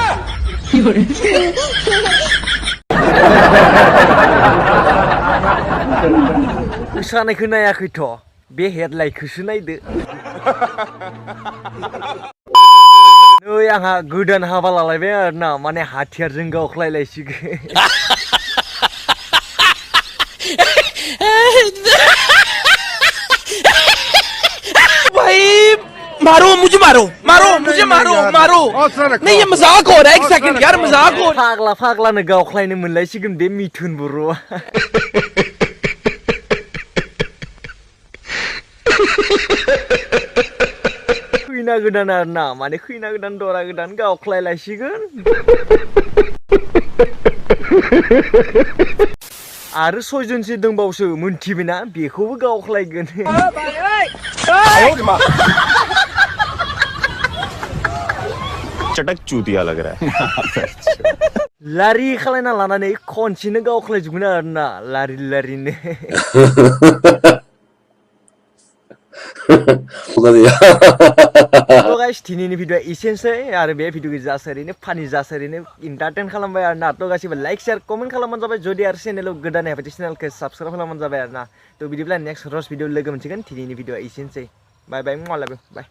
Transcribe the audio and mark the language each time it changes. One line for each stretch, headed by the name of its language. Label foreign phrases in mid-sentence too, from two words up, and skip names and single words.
Bodo: मोसानायखौ नायाखैथ' बे हेडलाइटखौसो नायदो नै आंहा गोदान हाबा लालायबाय आरोना माने हाथियारजों गावख्लायलायसिगोन
Hindi: मारो मुझे मारो नहीं ये मजाक हो रहा है एक सेकंड यार मजाक हो
Bodo: फाग्ला फाग्लानो गावख्लायनो मोनलायसिगोन बे मिथुन बर'आ खैना गोदान आरोना माने खैना गोदान दरा गोदान गावख्लायलायसिगोन आरो सयजनसो दंबावसो मोनथिबायना बेखौबो गावख्लायगोन
Hindi: चटक चूतिया लग रहा है
Bodo: लारि खालायना लानानै खनसेनो गावख्लायजोबगोन आरोना लारि लारिनो तो गाइस दिनैनि भिडियोआ एसेनोसै आरो बे भिडियोखौ जास्ट ओरैनो फानि जास्ट ओरैनो इन्टारटेन खालामबाय आरोना तो गासिबो
English: like share comment
Bodo: खालामबानो जाबाय जुदि आरो चेनेलाव गोदानै हाबैदो चेनेलखौ साबस्क्राइब खालामबानो जाबाय आरोना तो बिदिब्ला नेक्स्ट रस भिडियो लोगो मोनसिगोन दिनैनि भिडियोआ एसेनोसै
English: bye bye bye